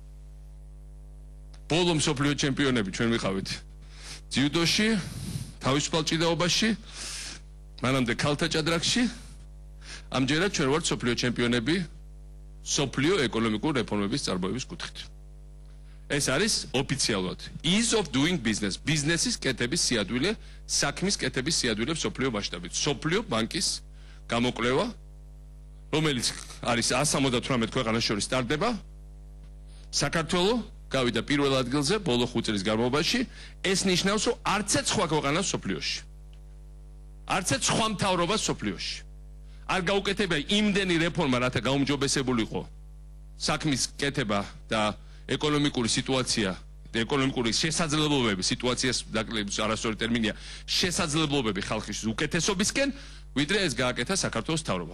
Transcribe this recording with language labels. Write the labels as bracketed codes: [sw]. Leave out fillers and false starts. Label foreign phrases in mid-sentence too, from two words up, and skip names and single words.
[ka] ბოლო სოფლიო ჩემპიონები ჩვენ ვიყავით ძიუდოში, თავისუფალ ჭიდაობაში, მანამდე ქალთა ჭადრაკში. ამჯერად ჩვენ ვართ სოფლიო ჩემპიონები სოფლიო ეკონომიკური რეფორმების წარმოების კუთხით. ეს არის ოფიციალურად [en] ease of doing business, [ka] ბიზნესის კეთების სიადვილე, საქმის კეთების სიადვილე სოფლიო მასშტაბით. სოფლიო ბანკის გამოკვლევა, რომელიც არის 178 ქვეყანას შორის სტარდება, საქართველო გავიდა პირველ ადგილზე ბოლო 5 წლის განმავლობაში. ეს ნიშნავს, რომ არც ერთ სხვა ქვეყანას სოფლიოში, არც ერთ სხვა მთავრობას სოფლიოში არ გაუკეთებია იმდენი რეფორმა, რათა გაუმჯობესებულიყო საქმის კეთება და ეკონომიკური სიტუაცია, ეკონომიკური შესაძლებლობები, სიტუაციას დაკლების არასწორი ტერმინია, შესაძლებლობები ხალხის უკეთესობისკენ, ვიდრე ეს გააკეთა საქართველოს მთავრობამ.